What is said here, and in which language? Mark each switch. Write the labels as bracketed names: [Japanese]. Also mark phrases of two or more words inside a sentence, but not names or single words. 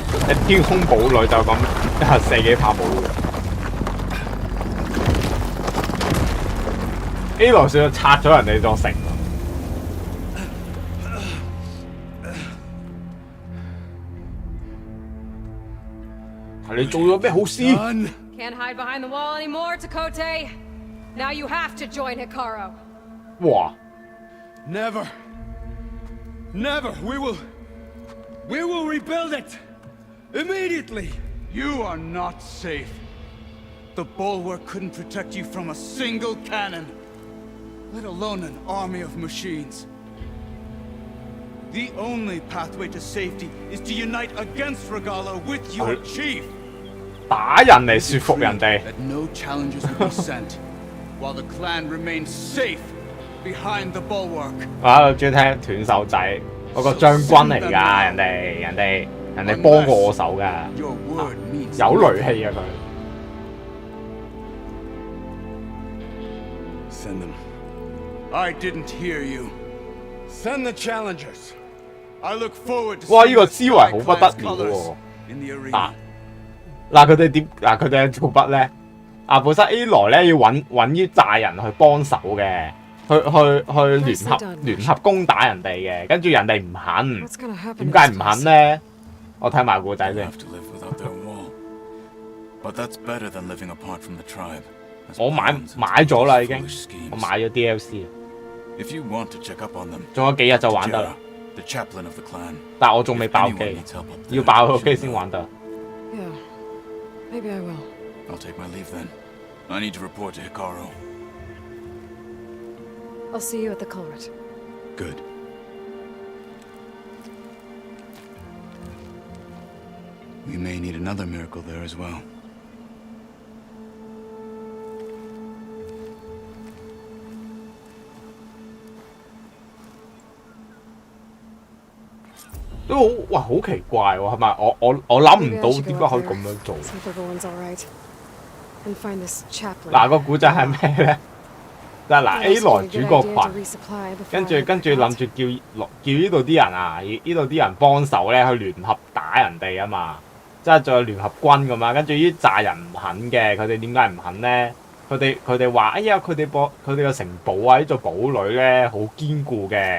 [Cantonese] 天空堡壘就咁射幾炮冇嘅。A 羅少拆咗人哋座城。係你做咗咩好事？ [English] Can't hide behind the wall anymore, Takote. Now you have to join Hikaru. 哇！ Never. Never. We will rebuild it. Immediately. You are not safe. The bulwark couldn't protect you from a single cannon, let alone an army of machines. The only pathway to safety is to unite against Regala with your chief. [Cantonese] 打人嚟說服人哋。 [English] That no challengers will be sent, while the clan remains safe behind the bulwark. [Cantonese] 我喺度中意聽斷手仔，嗰個將軍嚟㗎，人哋幫過我手㗎， [English] Your word means [Cantonese] 有雷氣啊佢。 [English] Send them. I didn't hear you. Send the challengers. I look forward to 哇！ seeing [Cantonese] 呢個 [English] the [Cantonese] 思維好 [English] Sky [Cantonese] 不得 [English] Clan's [Cantonese] 了 [English] colors [Cantonese] 喎。 [English] in the 嗱 arena. [Cantonese] 嗱，佢哋點？嗱，佢哋做乜咧？本身 A 來咧要揾啲寨人去幫手嘅，去聯合攻打人哋嘅，跟住人哋唔肯， [English] What's gonna happen? [Cantonese] 點解唔肯咧？我睇埋故仔 [English] We'll [Cantonese] 先。 [English] have to live without their wall. But that's better than living apart from the tribe. as [Cantonese] 我買 [English] pawns in [Cantonese] 買咗啦已 [English] Takote's [Cantonese] 經， [English] foolish schemes. [Cantonese] 我買咗 DLC， [English] If you want to check up on them, [Cantonese] 仲有幾日就玩得啦。 [English] the chaplain of the clan. [Cantonese] 但係我仲未 [English] If [Cantonese] 爆 [English] anyone [Cantonese] 機， [English] needs help up there, [Cantonese] 要爆個 should 機 know. 先玩得。 [English] Yeah. Maybe I will. I'll take my leave then. I need to report to Hikaru. I'll see you at the culvert. Good. We may need another miracle there as well. [Cantonese] 都好哇，好奇怪喎，係咪？我諗唔 [English] Maybe I [Cantonese] 到 [English] should [Cantonese] 點 [English] go [Cantonese] 解可 [English] up [Cantonese] 以咁 [English] there, [Cantonese] 樣做。 [English] see if everyone's all right, and find this chaplain. [Cantonese] 嗱，個古仔係咩咧？就係嗱 A 來主角 [English] Good idea [Cantonese] 群 [English] to。resupply before [Cantonese] 跟 [English] I [Cantonese] 住 [English] head [Cantonese] 跟住 [English] back [Cantonese] 諗 [English] out. [Cantonese] 住叫呢度啲人啊，呢度啲人幫手咧去聯合打人哋啊嘛，即係再聯合軍咁嘛。跟住呢扎人唔肯嘅，佢哋點解唔肯咧？佢哋話：哎呀，佢哋個城堡啊，呢座堡壘咧好堅固嘅。